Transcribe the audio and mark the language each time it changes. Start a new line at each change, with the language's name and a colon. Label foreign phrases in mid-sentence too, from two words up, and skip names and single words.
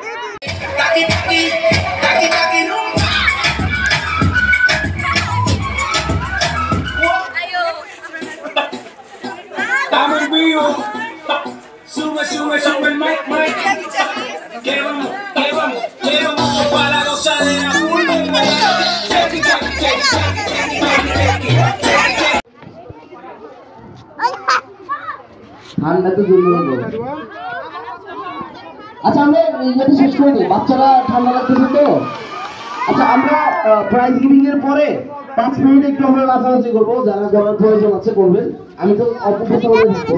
Spanish: Estamos en vivo. Sube, sube, sube el mic, mic. Que vamos, que vamos, que vamos para gozadera.
Bangla: ঠান্ডা তো জন্য আচ্ছা আমরা ইয়েটা শেষ করে দিই বাচ্চারা ঠান্ডা লাগতেছে তো আচ্ছা আমরা
English: prize giving
Bangla: এর পরে 5 মিনিট একটু আমরা নাচানাচি করবো যারা করার প্রয়োজন আছে করবেন আমি তো অপেক্ষা করে থাকবো